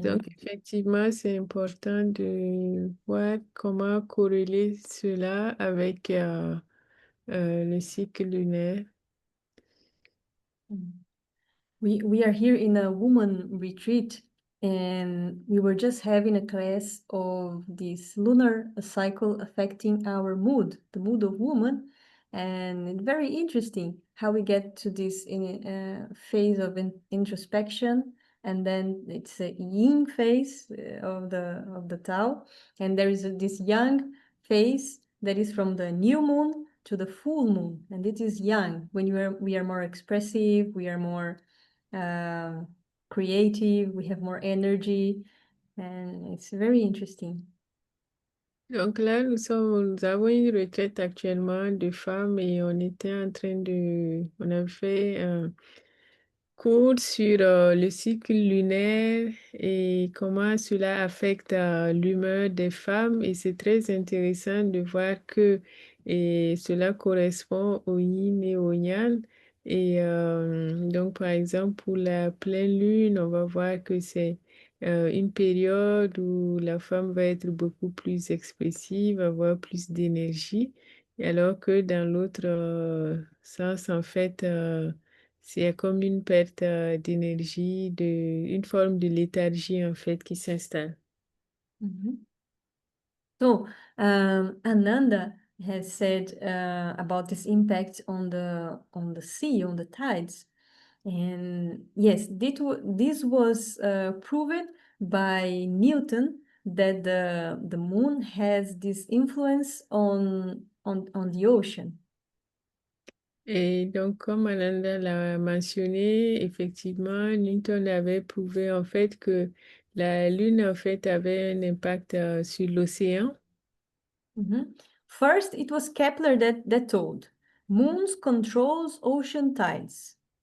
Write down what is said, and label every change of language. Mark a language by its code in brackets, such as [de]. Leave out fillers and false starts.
[fr] donc, effectivement, c'est important de voir comment corréler cela avec le cycle lunaire. [en] we are here in a woman retreat, and we were just having a class of this lunar cycle affecting our mood, the mood of woman. And it's very interesting how we get to this phase of introspection, and then it's a yin phase of the Tao, and there is this yang phase that is from the new moon to the full moon, and it is yang when we are more expressive, we are more creative, we have more energy, and it's very interesting. [fr] Donc là, nous avons une retraite actuellement de femmes et on était en train on a fait un cours sur le cycle lunaire et comment cela affecte l'humeur des femmes. Et c'est très intéressant de voir que cela correspond au yin et au yang. Et donc, par exemple, pour la pleine lune, on va voir que c'est une période où la femme va être beaucoup plus expressive, avoir plus d'énergie, alors que dans l'autre sens, en fait, c'est comme une perte d'énergie, une forme de léthargie en fait qui s'installe. [en] So Ananda has said about this impact on the sea, on the tides. And yes, this was proven by Newton, that the moon has this influence on the ocean. [fr] Et donc, comme Ananda l'a mentionné, effectivement, Newton avait prouvé en fait que la Lune en fait avait un impact sur l'océan. [en] First, it was Kepler that told, moons controls ocean tides.